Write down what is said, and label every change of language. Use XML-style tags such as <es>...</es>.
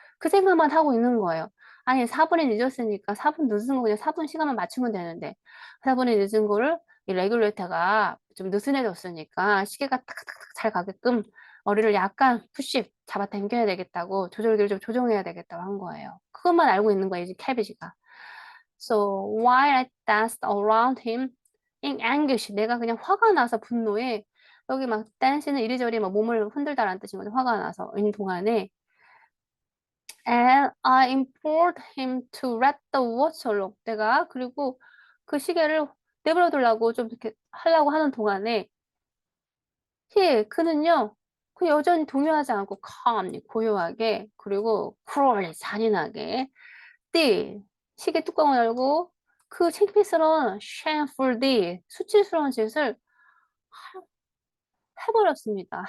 <ko>그 생각만 하고 있는 거예요. 아니 4분이 늦었으니까 4분 늦은 거 그냥 4분 시간만 맞추면 되는데 4분이 늦은 거를 이 레귤레이터가 좀 느슨해졌으니까 시계가 탁탁탁 잘 가게끔 머리를 약간 푸시 잡아당겨야 되겠다고 조절기를 좀 조정해야 되겠다고 한 거예요. 그것만 알고 있는 거예요, 이 캐비지가.</ko> <en>So while I danced around him in anguish,</en> <ko>내가 그냥 화가 나서 분노에 여기 막 댄스는 이리저리 막 몸을 흔들다라는 뜻인 거죠. 화가 나서 있는 동안에</ko> <en>and I implored him to let the watch alone.</en> <ko>내가 그리고 그 시계를 내버려 두려고 좀 이렇게 하려고 하는 동안에 그는요, 그 여전히 동요하지 않고 calmly 고요하게 그리고 cruelly 잔인하게 띠 시계 뚜껑을 열고 그 창피스러운 shameful 수치스러운 짓을 해버렸습니다.</ko>